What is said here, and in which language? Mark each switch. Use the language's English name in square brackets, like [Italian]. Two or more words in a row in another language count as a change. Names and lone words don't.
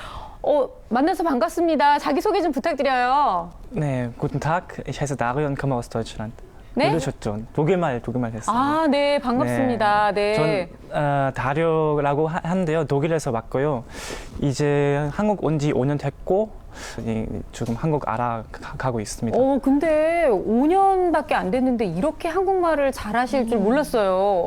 [Korean] 만나서 반갑습니다. 자기소개 좀 부탁드려요. 네, [German] guten Tag. Ich heiße Dario und komme aus Deutschland. [Korean] 네? 모르셨죠? 독일말 했어요. 아, 네, 반갑습니다. 네. 전 다료라고 하는데요. 독일에서 왔고요. 이제 한국 온 지 5년 됐고 지금 한국 알아가고 있습니다. 근데 5년밖에 안 됐는데 이렇게 한국말을 잘하실 줄 몰랐어요.